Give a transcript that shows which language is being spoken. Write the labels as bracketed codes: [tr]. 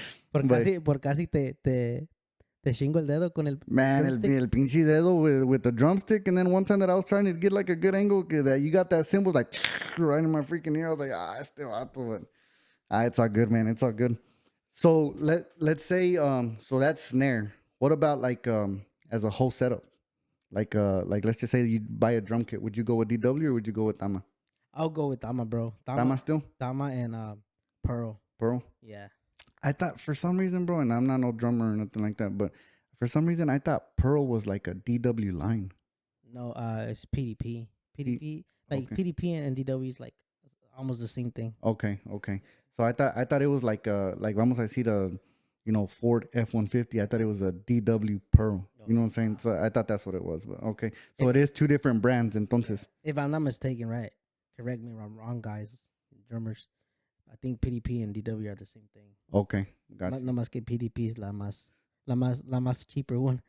[es] Por casi te chingo el dedo con el Man, el pinche dedo [en] with the drumstick. And then one time that I was trying to get like a good angle, that you got that cymbal like right in my freaking ear. I was like, [es] este vato. [en] But it's all good, man. It's all good. So let's say, so that's snare. What about like as a whole setup? Like let's just say you buy a drum kit. Would you go with DW or would you go with Tama? I'll go with Tama, bro. Tama still? Tama and Pearl. Pearl? Yeah. I thought for some reason, bro, and I'm not no drummer or nothing like that, but for some reason I thought Pearl was like a DW line. No, it's PDP. PDP, like okay. PDP and DW is like almost the same thing. Okay. So I thought it was like [es] vamos a decir [en] Ford F-150. I thought it was a DW Pearl. You know what I'm saying? So I thought that's what it was. But okay. So it is two different brands, [es] entonces. [en] If I'm not mistaken, right? Correct me if I'm wrong, guys. Drummers. I think PDP and DW are the same thing. Okay. Gotcha. [es] No más que PDP es la más [en] cheaper one.